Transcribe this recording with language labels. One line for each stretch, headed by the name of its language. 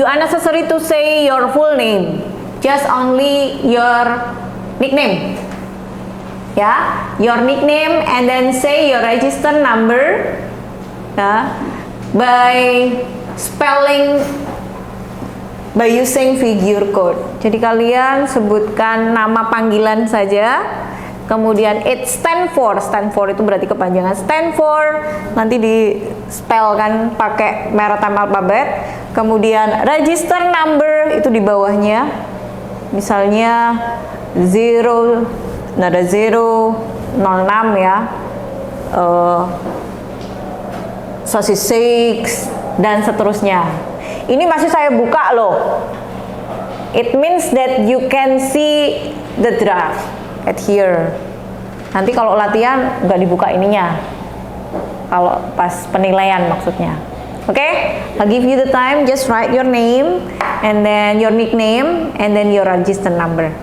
English: You unnecessary to say your full name, just only your nickname. Yeah, your nickname, and then say your register number. Yeah, by spelling, by using figure code.
Indonesian: Jadi kalian sebutkan nama panggilan saja. Kemudian
English: it stand for
Indonesian: itu berarti kepanjangan stand for, nanti di spell kan pakai maritime alphabet. Kemudian register number itu di bawahnya, misalnya 0, nada 0, 06 ya, sosis 6 dan seterusnya. Ini masih saya buka loh.
English: It means that you can see the draft at here.
Indonesian: Nanti kalau latihan nggak dibuka ininya, kalau pas penilaian maksudnya.
English: Okay, I'll give you the time. Just write your name, and then your nickname, and then your register number.